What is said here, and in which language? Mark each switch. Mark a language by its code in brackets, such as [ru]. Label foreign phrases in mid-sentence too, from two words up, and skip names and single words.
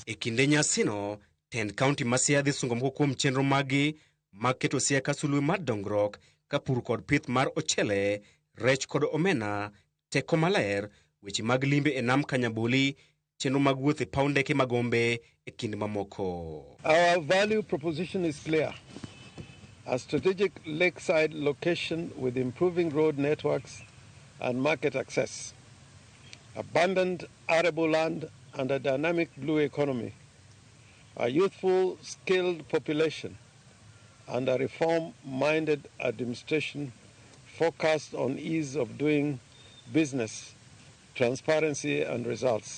[luo] E kinde nyasino, tend kaunti ma Siaya dhi sungo moko kuom chenro magi mag keto Siaya ka sulwe mar dongruok ka pur kod pith mar ochele, rech kod omena, teko maler, weche mag limbe e nam Kanyaboli, chenro mag wuoth e paw ndeke mag Gombe e kind mamoko. [en] Our value proposition is clear. A strategic lakeside location with improving road networks and market access, abundant arable land and a dynamic blue economy, a youthful, skilled population, and a reform-minded administration focused on ease of doing business, transparency, and results.